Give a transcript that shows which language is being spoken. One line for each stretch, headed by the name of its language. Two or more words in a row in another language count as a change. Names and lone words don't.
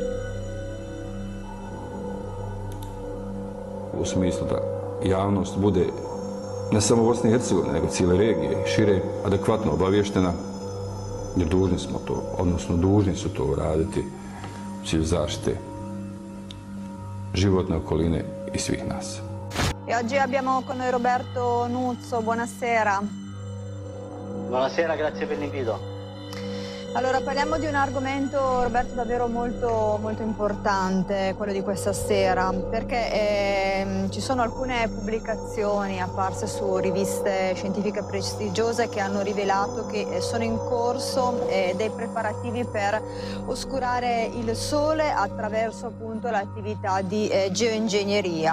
Bosnian: U smislu da javnost bude ne samo Bosne i Hercegovine, nego cijele regije i šire adekvatno obavještena, jer dužni smo to, odnosno dužni su to uraditi u cilju zaštite životne okoline i svih nas.
Italian: E oggi abbiamo con noi Roberto Nuzzo, buonasera. Buonasera, grazie per l'invito. Allora, parliamo di un argomento, Roberto, davvero molto importante, quello di questa sera, perché ci sono alcune pubblicazioni apparse su riviste scientifiche prestigiose che hanno rivelato che sono in corso dei preparativi per oscurare il Sole attraverso appunto l'attività di geoingegneria.